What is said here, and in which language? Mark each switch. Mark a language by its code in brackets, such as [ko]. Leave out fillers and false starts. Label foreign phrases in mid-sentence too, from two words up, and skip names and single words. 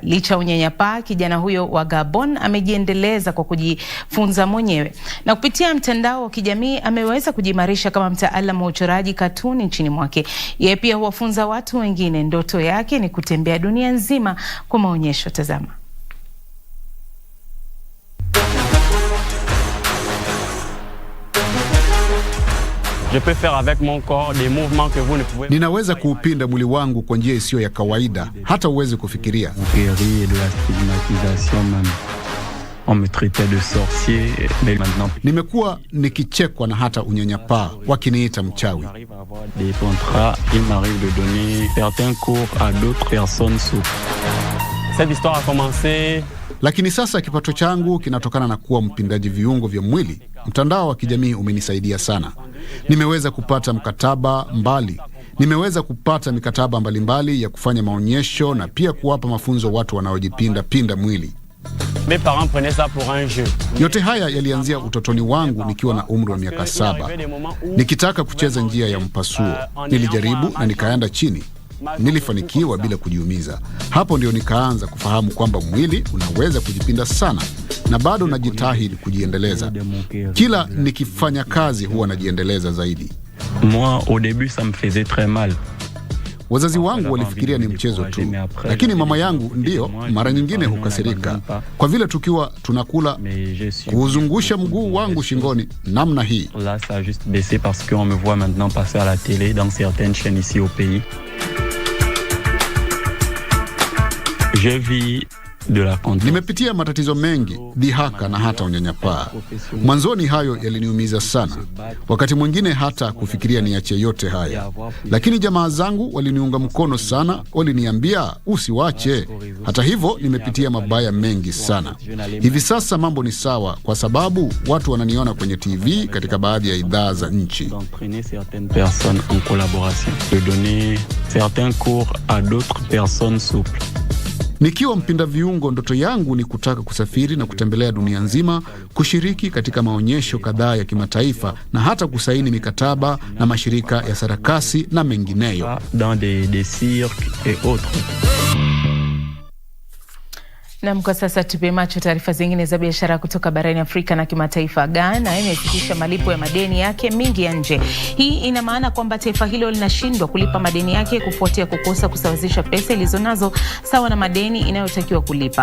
[sw] Licha unyanyapaa, kijana huyo wa Gabon amejiendeleza kwa kujifunza mwenyewe. Na kupitia mtandao wa kijamii ameweza kujimarisha kama mtaalamu wa uchoraji katuni nchini mwake. Yeye pia huwafunza watu wengine. Ndoto yake ni kutembea dunia nzima kwa maonyesho. Tazama. [fr] Je peux faire avec mon corps des mouvements que vous ne pouvez. [sw] Ninaweza kuupinda mwili wangu kwa njia isiyo ya kawaida, hata uweze kufikiria. [fr] On me traitait de sorcier, mais maintenant [sw] nimekuwa nikichekwa na hata unyanyapaa, wakiniita mchawi. [fr] Des contrats, il m'arrive de donner certains cours à d'autres personnes sous. Cette histoire a commencé. [sw] Lakini sasa kipato changu kinatokana na kuwa mpindaji viungo vya mwili. Mtandao wa kijamii umenisaidia sana. Nimeweza kupata mikataba mbalimbali ya kufanya maonyesho na pia kuwapa mafunzo watu wanaojipinda mwili. [fr] Mes parents prenaient ça pour un jeu. [sw] Yote haya yalianzia utotoni wangu nikiwa na umri wa miaka 7. Nikitaka kucheza njia ya mpasuo, nilijaribu na nikaenda chini. Nilifanikiwa bila kujiumiza. Hapo ndio nikaanza kufahamu kwamba mwili unaweza kujipinda sana, na bado najitahidi kujiendeleza. Kila nikifanya kazi huwa najiendeleza zaidi. [fr] Moi au début ça me faisait très mal. [sw] Wazazi wangu walifikiria ni mchezo tu, lakini mama yangu ndio mara nyingine hukasirika kwa vile tukiwa tunakula kuzungusha mguu wangu shingoni namna hii. [fr] Là ça a juste baissé parce qu'on me voit maintenant passer à la télé dans certaines chaînes ici au pays. Je vis de la controverse. [sw] Nimepitia matatizo mengi, dhihaka na hata unyanyapaa. Mwanzoni hayo yaliniumiza sana. Wakati mwingine hata kufikiria niache yote haya. Lakini jamaa zangu waliniunga mkono sana, waliniambia usiwache. Hata hivyo nimepitia mabaya mengi sana. Hivi sasa mambo ni sawa kwa sababu watu wananiona kwenye TV katika baadhi ya idhaa za nchi. [fr] D'entraîner certaines personnes en collaboration, de donner certains cours à d'autres personnes souples. [sw] Nikiwa mpinda viungo, ndoto yangu ni kutaka kusafiri na kutembelea dunia nzima, kushiriki katika maonyesho kadhaa ya kimataifa na hata kusaini mikataba na mashirika ya sarakasi na mengineyo. [fr] Dans des cirques et autres. [sw] Na kwa sasa tupe macho taarifa zingine za biashara kutoka barani Afrika na kimataifa. Ghana imesitisha malipo ya madeni yake mingi ya nje. Hii ina maana kwamba taifa hilo linashindwa kulipa madeni yake kufuatia kukosa kusawazisha pesa ilizonazo sawa na madeni inayotakiwa kulipa.